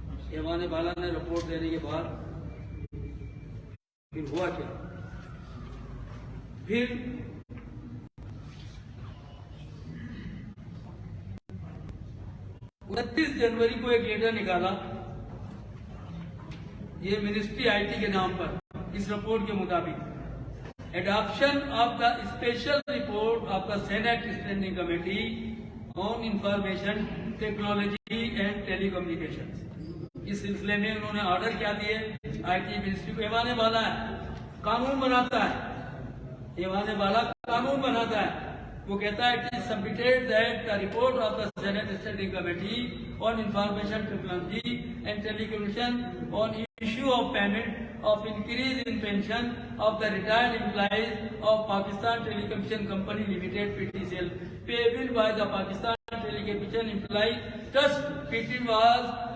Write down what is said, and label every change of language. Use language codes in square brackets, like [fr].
[ur] ایوان بالا نے رپورٹ دینے کے بعد پھر ہوا کیا؟ پھر 29 جنوری کو ایک لیٹر نکالا، یہ منسٹری آئی ٹی کے نام پر. اس رپورٹ کے مطابق [en] adoption of the special report of the Senate Standing Committee on Information Technology and Telecommunications. [ur] اس سلسلے میں انہوں نے آرڈر کیا دیے آئی ٹی منسٹری کو. ایوان بالا ہے، قانون بناتا ہے، ایوان بالا قانون بناتا ہے. وہ کہتا ہے کہ [en] submitted that the report of the Senate Standing Committee on Information Technology and Telecommunication on issue of payment of increase in pension of the retired employees of Pakistan Telecommunication Company Limited (PTCL) payable by the Pakistan Telecommunication Employees Trust (PT) was